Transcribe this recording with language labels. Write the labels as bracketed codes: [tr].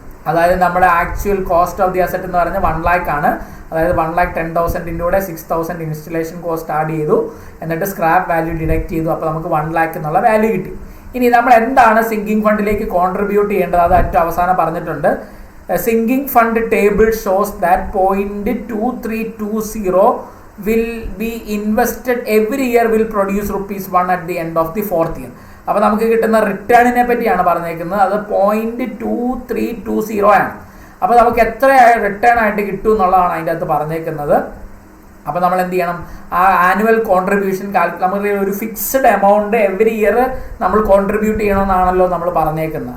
[ml] അതായത് നമ്മുടെ actual cost of the asset എന്ന് പറഞ്ഞാൽ 1 lakh ആണ്. അതായത് 1,10,000 കൂടെ 6,000 ഇൻസ്റ്റലേഷൻ കോസ്റ്റ് ആഡ് ചെയ്തു, എന്നിട്ട് സ്ക്രാപ്പ് വാല്യൂ ഡിഡക്ട് ചെയ്തു. അപ്പോൾ നമുക്ക് 1 lakh എന്നുള്ള വാല്യൂ കിട്ടി. ഇനി നമ്മൾ എന്താണ് സിങ്കിങ് ഫണ്ടിലേക്ക് കോൺട്രിബ്യൂട്ട് ചെയ്യേണ്ടത്, അത് ഏറ്റവും അവസാനം പറഞ്ഞിട്ടുണ്ട്. [en] Sinking fund table shows that 0.2320 will be invested every year will produce ₹1 at the end of the 4th year. [ml] അപ്പോൾ നമുക്ക് കിട്ടുന്ന റിട്ടേണിനെ പറ്റിയാണ് പറഞ്ഞേക്കുന്നത്. അത് 0.2320 ആണ്. അപ്പോൾ നമുക്ക് എത്ര റിട്ടേൺ ആയിട്ട് കിട്ടും എന്നുള്ളതാണ് അതിൻ്റെ അകത്ത് പറഞ്ഞേക്കുന്നത്. അപ്പോൾ നമ്മൾ എന്ത് ചെയ്യണം, ആ ആനുവൽ കോൺട്രിബ്യൂഷൻ നമുക്ക് ഒരു ഫിക്സ്ഡ് എമൗണ്ട് എവറി ഇയർ നമ്മൾ കോൺട്രിബ്യൂട്ട് ചെയ്യണമെന്നാണല്ലോ നമ്മൾ പറഞ്ഞേക്കുന്നത്.